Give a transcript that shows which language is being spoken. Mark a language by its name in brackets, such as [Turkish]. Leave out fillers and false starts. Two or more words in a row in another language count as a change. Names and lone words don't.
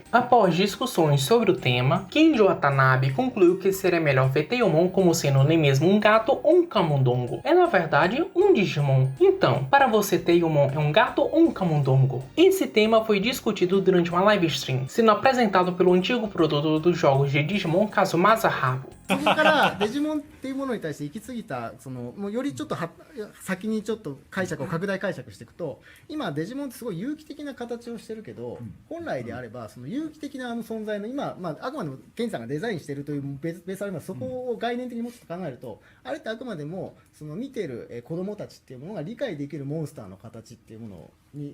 [Portuguese] Após discussões sobre o tema, Kenji Watanabe concluiu que seria melhor ver Tailmon como sendo nem mesmo um gato ou um camundongo. É na verdade um Digimon. Então, para você Tailmon é um gato ou um camundongo? Esse tema foi discutido durante uma [English] live stream, [Portuguese] sendo apresentado pelo antigo produtor dos jogos de Digimon Kazumasa Habo. [Japanese] そこからデジモンっていうものに対して行き過ぎたもうよりちょっと先にちょっと解釈を拡大解釈していくと今デジモンってすごい有機的な形をしてるけど、本来であればその有機的な存在の今、あくまでもケンさんがデザインしてるというベースあります。そこを概念的にもうちょっと考えると、あれってあくまでもその見てる子供たちっていうものが理解できるモンスターの形っていうものに